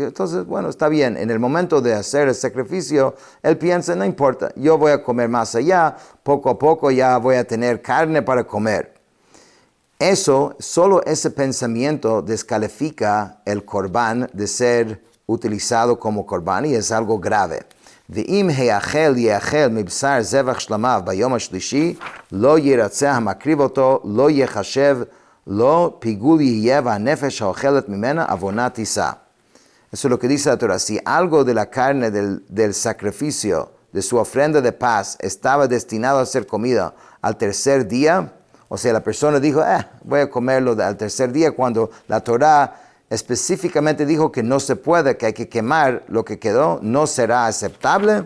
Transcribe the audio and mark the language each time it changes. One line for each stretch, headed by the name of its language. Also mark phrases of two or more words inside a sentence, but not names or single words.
Spanish: Entonces, bueno, está bien. En el momento de hacer el sacrificio, él piensa, no importa, yo voy a comer más allá, poco a poco ya voy a tener carne para comer. Solo ese pensamiento descalifica el corbán de ser utilizado como corbán y es algo grave.
Hebrew: ואם יאכל מבשר זבח שלמיו ביום השלישי, לא ירצה המקריב אותו, לא יחשב, לא פיגול יהיה והנפש האוכלת ממנה עוונה תישא.
Spanish: Eso es lo que dice la Torah. Si algo de la carne del sacrificio, de su ofrenda de paz, estaba destinado a ser comida al tercer día, o sea, la persona dijo, voy a comerlo al tercer día, cuando la Torah específicamente dijo que no se puede, que hay que quemar lo que quedó, no será aceptable.